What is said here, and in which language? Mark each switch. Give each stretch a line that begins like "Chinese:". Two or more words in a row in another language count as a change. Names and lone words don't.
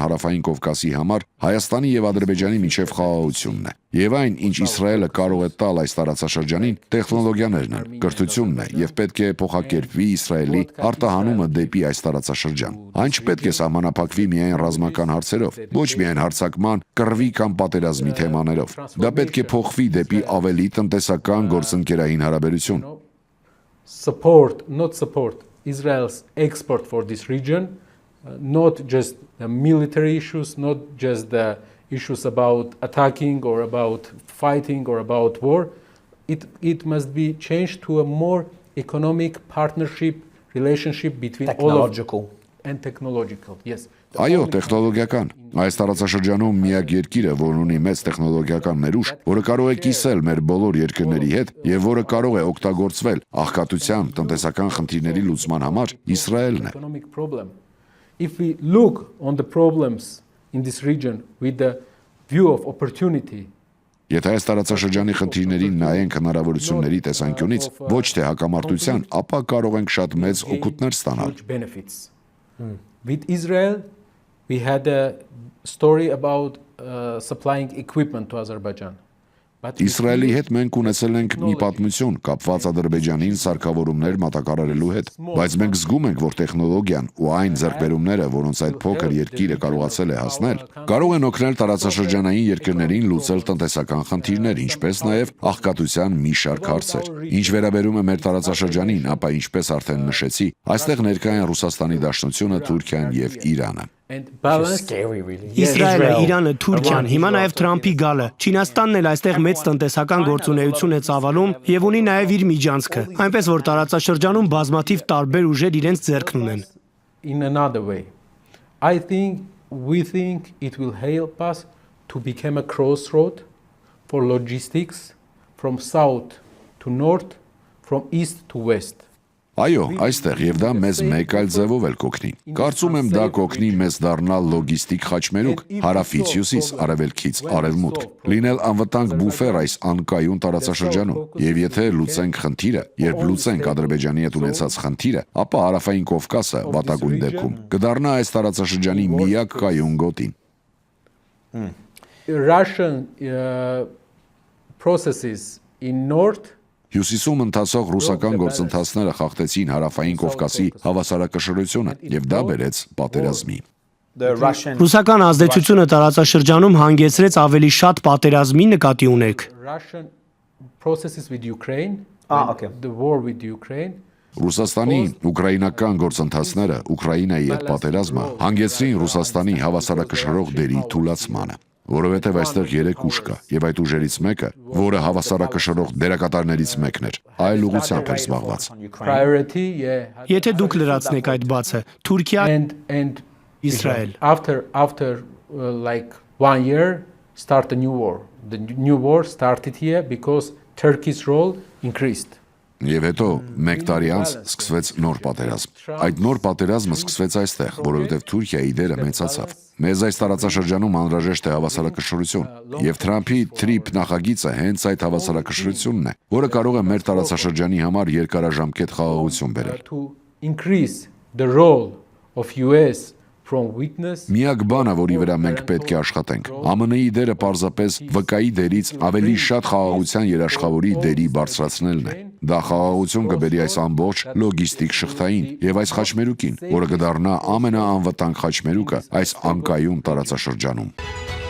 Armenian: Հարավային Կովկասի համար Հայաստանի եւ Ադրբեջանի միջև խաղաղությունն է։ Եվ այն, ինչ Իսրայելը կարող է տալ այս տարածաշրջանին, տեխնոլոգիաներն են, կրթությունն է եւ պետք է փոխակերպվի Իսրայելի արտահանումը դեպի այս տարածաշրջան։ Այն չպետք է սահմանափակվի միայն ռազմական հարցերով, ոչ միայն հարձակման, կռվի կամ պատերազմի թեմաներով։ Դա պետք է փոխվի դեպի ավելի տնտեսական գործընկերային հարաբերություն։
English: Not support Israel's export for this region, not just the military issues, not just the issues about attacking or about fighting or about war. It must be changed to a more economic partnership relationship between technological and technological. Yes.
Armenian: Այո, տեխնոլոգիական։ Այս տարածաշրջանում միակ երկիրը, որն ունի մեծ տեխնոլոգիական ներուժ, որը կարող է կիսել մեր բոլոր երկրների հետ եւ որը կարող է օգտագործվել աղքատության, տնտեսական խնդիրների լուծման համար, Իսրայելն է։
English: If we look on the problems in this region with the view of opportunity,
Armenian: Եթե այս տարածաշրջանի խնդիրներին նայենք հնարավորությունների տեսանկյունից, ոչ թե հակամարտության, ապա կարող ենք շատ մեծ օգուտներ ստանալ։
English: With Israel, we had a story about supplying equipment to Azerbaijan.
Armenian: Իսրայելի հետ մենք ունեցել ենք մի պատմություն կապված Ադրբեջանին սարքավորումներ մատակարարելու հետ, բայց մենք զգում ենք, որ տեխնոլոգիան ու այն ձեռքբերումները, որոնց այդ փոքր երկիրը կարողացել է հասնել, կարող են օգնել տարածաշրջանային երկրներին լուծել տնտեսական խնդիրներ, ինչպես նաև աղքատության մի շարք հարցեր։ Ինչ վերաբերում է մեր տարածաշրջանին, ապա ինչպես արդեն նշեցի, այստեղ ներկա են Ռուսաստանի Դաշնությունը, Թուրքիան եւ Իրանը։ Իսրայելը, Իրանը, Թուրքիան, հիմա նաև Թրամփի գալը, Չինաստանն էլ այստեղ մեծ տնտեսական գործունեություն է ծավալում եւ ունի նաև իր միջանցքը, այնպես որ տարածաշրջանում բազմաթիվ տարբեր ուժեր իրենց ձեռքն ունեն։
English: In another way, we think it will help us to become a crossroad for logistics from south to north, from east to west.
Armenian: Այո, այստեղ եւ դա մեզ մեկ այլ ձևով էլ կօգնի։ Կարծում եմ դա կօգնի մեզ դառնալ լոգիստիկ խաչմերուկ, հարավից հյուսիս, արևելքից արևմուտք, լինել անվտանգ բուֆեր այս անկայուն տարածաշրջանում։ Եվ եթե լուծենք խնդիրը, երբ լուծենք Ադրբեջանի հետ ունեցած խնդիրը, ապա Հարավային Կովկասը վատագույն դեպքում կդառնա այս տարածաշրջանի միակ կայուն գոտին։
English: Russian processes in north
Armenian: Հյուսիսում ընթացող ռուսական գործընթացները խախտեցին Հարավային Կովկասի հավասարակշռությունը եւ դա բերեց պատերազմի։ Ռուսական ազդեցությունը տարածաշրջանում հանգեցրեց ավելի շատ պատերազմի նկատի ունեք։ Ռուսաստանի ուկրաինական գործընթացները Ուկրաինայի հետ պատերազմը հանգեցրին Ռուսաստանի հավասարակշռող դերի թուլացմանը։ Որովհետև այստեղ 3 ուժ կա, եւ այդ ուժերից մեկը, որը հավասարակշռող դերակատարներից մեկն էր, այլ ուղղությամբ էր զբաղված։ Եթե դուք լրացնեք այդ բացը, Թուրքիա
English: and Israel. After like 1 year, start a new war. The new war started here because Turkey's role increased.
Armenian: Եվ հետո մեկ տարի անց սկսվեց նոր պատերազմ։ Այդ նոր պատերազմը սկսվեց այստեղ, որովհետև Թուրքիայի դերը մեծացավ։ Մեզ այս տարածաշրջանում անհրաժեշտ է հավասարակշռություն, եւ Թրամփի TRIP նախագիծը հենց այդ հավասարակշռությունն է, որը կարող է մեր տարածաշրջանի համար երկարաժամկետ խաղաղություն բերել։
English: To increase the role of US
Armenian: Միակ բանը, որի վրա մենք պետք է աշխատենք, ԱՄՆ-ի դերը պարզապես վկայի դերից ավելի շատ խաղաղության երաշխավորի դերի բարձրացնելն է։ Դա խաղաղություն կբերի այս ամբողջ լոգիստիկ շղթային եւ այս խաչմերուկին, որը կդառնա ամենաանվտանգ խաչմերուկը այս անկայուն տարածաշրջանում։